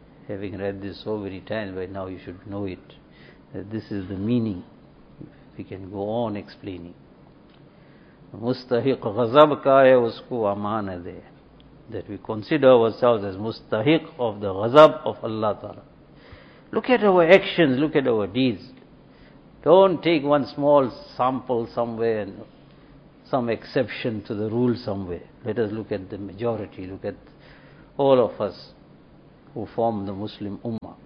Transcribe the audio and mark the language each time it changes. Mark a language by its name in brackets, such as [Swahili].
[English] Having read this so many times, by now you should know it, that this is the meaning. We can go on explaining. [Urdu] مستحق غضب کا ہے اس کو امان دے. [English] That we consider ourselves as mustahiq of the ghazab of Allah Ta'ala. Look at our actions, look at our deeds. Don't take one small sample somewhere, and some exception to the rule somewhere. Let us look at the majority, look at all of us who form the Muslim Ummah.